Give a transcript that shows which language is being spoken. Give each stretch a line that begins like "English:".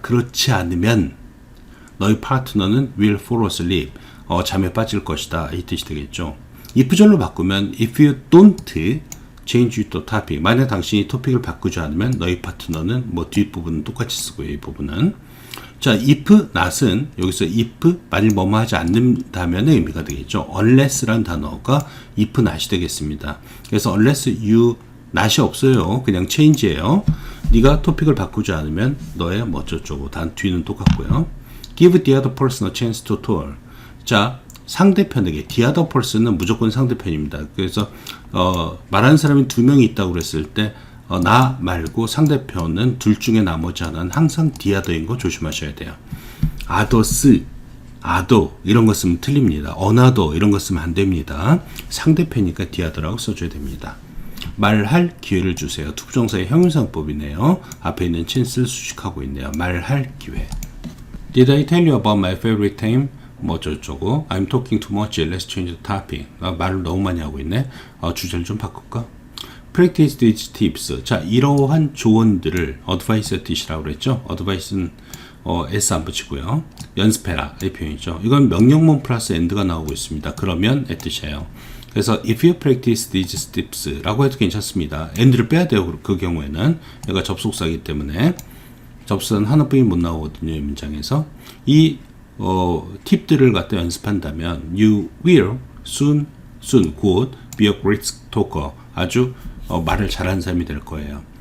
Korean: 그렇지 않으면 너희 파트너는
English: will fall asleep.
Korean: 잠에 빠질 것이다. 이 뜻이 되겠죠. if절로 바꾸면
English: if you don't change the topic.
Korean: 만약 당신이 토픽을 바꾸지 않으면 너희 파트너는 뭐 뒷부분은 똑같이 쓰고요. 이 부분은. 자, if not은 여기서 if 만일 뭐뭐 하지 않는다면 의미가 되겠죠. unless라는 단어가 if not이 되겠습니다. 그래서 unless you not이 없어요. 그냥 change예요. 네가 토픽을 바꾸지 않으면 너의 뭐 어쩌고 단 뒤는 똑같고요.
English: give the other person a chance to talk.
Korean: 자, 상대편에게 the other person은 무조건 상대편입니다. 그래서 말하는 사람이 2명이 있다고 그랬을 때 나 말고 상대편은 둘 중에 나머지 하나는 항상 the other인 거 조심하셔야 돼요. others, other 이런 거 쓰면 틀립니다. another 이런 거 쓰면 안 됩니다. 상대편이니까 the other라고 써줘야 됩니다. 말할 기회를 주세요. 투부정사의 형용사법이네요. 앞에 있는 chance를 수식하고 있네요. 말할 기회.
English: Did I tell you about my favorite time?
Korean: 뭐 어쩌고
English: I'm talking too much. Let's change the topic.
Korean: 말을 너무 많이 하고 있네. 주제를 좀 바꿀까?
English: Practice these tips.
Korean: 자, 이러한 조언들을 advice의 뜻이라고 그랬죠. advice는 s 안 붙이고요. 연습해라 이 표현이죠. 이건 명령문 플러스 and가 나오고 있습니다. 그러면 의 뜻이에요. 그래서
English: if you practice these tips
Korean: 라고 해도 괜찮습니다. and를 빼야 돼요. 그 경우에는 얘가 접속사이기 때문에 접속사는 하나뿐이 못 나오거든요. 이 문장에서 이 팁들을 갖다 연습한다면
English: you will soon
Korean: 곧
English: be a great talker.
Korean: 아주 말을 잘하는 사람이 될 거예요.